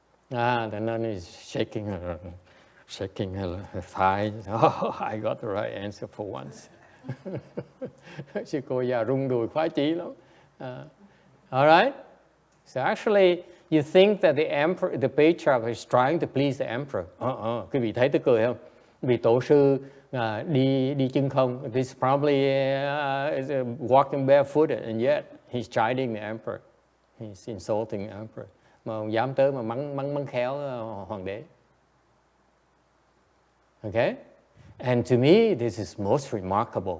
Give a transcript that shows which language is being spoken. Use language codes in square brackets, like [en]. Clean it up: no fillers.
[en] The nun is shaking her thigh. Oh, I got the right answer for once. [vi] Sư cô già rung đùi khoái chí lắm. [en] Alright? So actually, you think that the patriarch is trying to please the emperor. [vi] Quý vị thấy tức cười không? Vì tổ sư đi chân không. [en] This probably is walking barefooted, and yet he's chiding the emperor. He's insulting the emperor. [vi] Mà ông dám tới mà mắng khéo hoàng đế. [en] Okay? And to me, this is most remarkable.